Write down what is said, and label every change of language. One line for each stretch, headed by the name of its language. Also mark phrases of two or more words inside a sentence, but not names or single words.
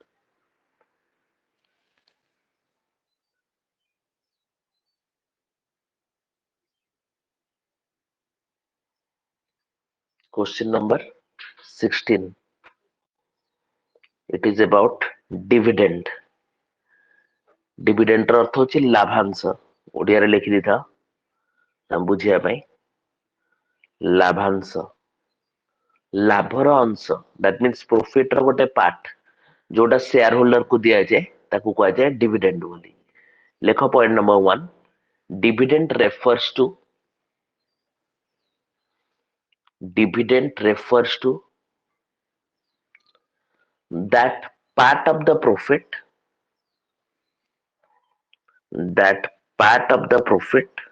English: Question number 16. It is about dividend.
Odia: Dividend ର ଅର୍ଥ ହଉଛି ଲାଭାଂଶ। ଓଡ଼ିଆରେ ଲେଖି ଦେଇଥାଅ ବୁଝିବା ପାଇଁ। ଲାଭାଂଶ, ଲାଭର ଅଂଶ,
English: that means profit
Odia: ର ଗୋଟେ ପାର୍ଟ ଯୋଉଟା
English: share holder
Odia: କୁ ଦିଆଯାଏ ତାକୁ କୁହାଯାଏ ଡିଭିଡେଣ୍ଡ ବୋଲି। ଲେଖ ପଏଣ୍ଟ ନମ୍ବର 1,
English: dividend refers to that part of the profit that part of the profit